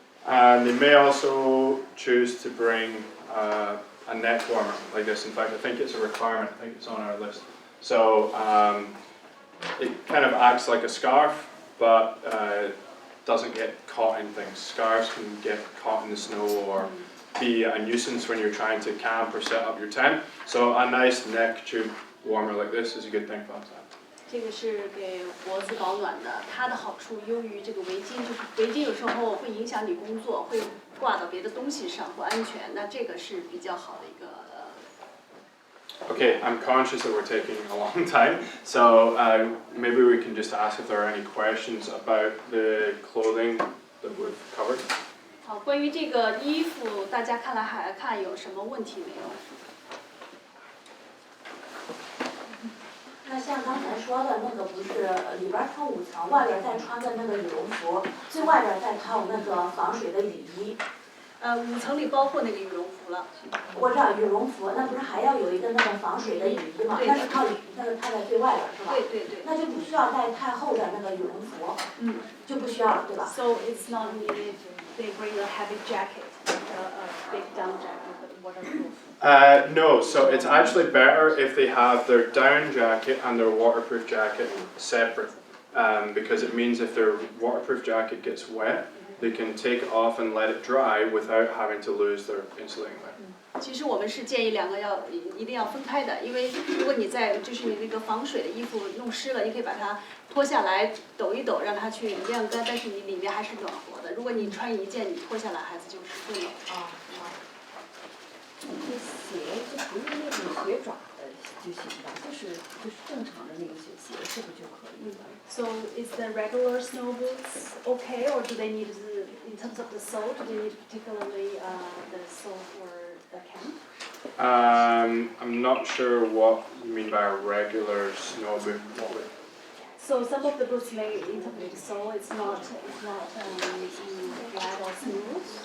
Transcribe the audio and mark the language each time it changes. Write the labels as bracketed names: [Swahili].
[English] And they may also choose to bring a neck warmer like this. In fact, I think it's a requirement. I think it's on our list. So it kind of acts like a scarf, but doesn't get caught in things. Scarves can get caught in the snow or be a nuisance when you're trying to camp or set up your tent. So a nice neck tube warmer like this is a good thing for that. [Chinese] 这个是给脖子保暖的，它的好处优于这个围巾，就是围巾有时候会影响你工作，会挂到别的东西上不安全，那这个是比较好的一个。 [English] Okay, I'm conscious that we're taking a long time, so maybe we can just ask if there are any questions about the clothing that we've covered. [Chinese] 好，关于这个衣服，大家看有什么问题没有？那像刚才说的那个，不是里边穿5层，外边再穿个那个羽绒服，最外边再套那个防水的雨衣。 5层里包括那个羽绒服了。我知道羽绒服，那不是还要有一个那个防水的雨衣吗？那是套那个套在最外边是吧？对对对。那就不需要带太厚的那个羽绒服。就不需要了，对吧 [English] ？So it's not needed. They bring a heavy jacket, a big down jacket, but waterproof. No, so it's actually better if they have their down jacket and their waterproof jacket separate, because it means if their waterproof jacket gets wet, they can take it off and let it dry without having to lose their insulating layer. [Chinese] 其实我们是建议2个一定要分开的，因为如果你就是你那个防水的衣服弄湿了，你可以把它脱下来抖一抖，让它去晾干，但是你里面还是暖和的。如果你穿一件，你脱下来，孩子就是会冷。这鞋就不是那种鞋爪的就行吧，就是正常的那个鞋，这不就可以了？ [English] So is the regular snow boots okay, or do they need in terms of the sole? Do they need particularly the sole for the camp? I'm not sure what you mean by a regular snow boot. So some of the boots may in terms of the sole, it's not flat or smooth.